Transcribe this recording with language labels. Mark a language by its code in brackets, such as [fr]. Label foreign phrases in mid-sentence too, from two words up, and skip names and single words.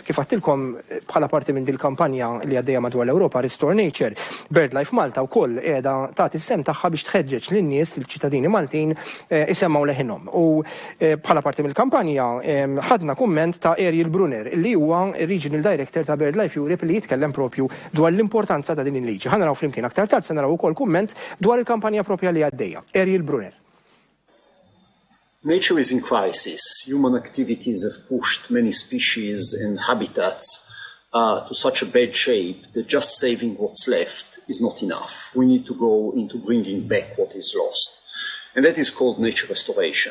[mt] Kif għattilkom bħala parti minn dil-kampanja li għaddejja madwar l-Ewropa Restore Nature, BirdLife Malta wkoll qiegħda tagħti is-sem tagħha biex tħeġġeġ lin-nies il-ċittadini Maltin isemmaw leħinhom. U bħala parti mill-kampanja ħadna kumment ta' Ariel Brunner li huwa [en] Regional Director [mt] ta' BirdLife Europe li jitkellem propju dwar l-importanza ta' din il-liġi. Ħanaraw flimkien aktar tard se naraw ukoll kumment dwar il-kampanja propja li għaddejja. Ariel Brunner. [en] Nature is in crisis. Human activities have pushed many species and habitats to such a bad shape that just saving what's left is not enough. We need to go into bringing back what is lost. And that is called nature restoration.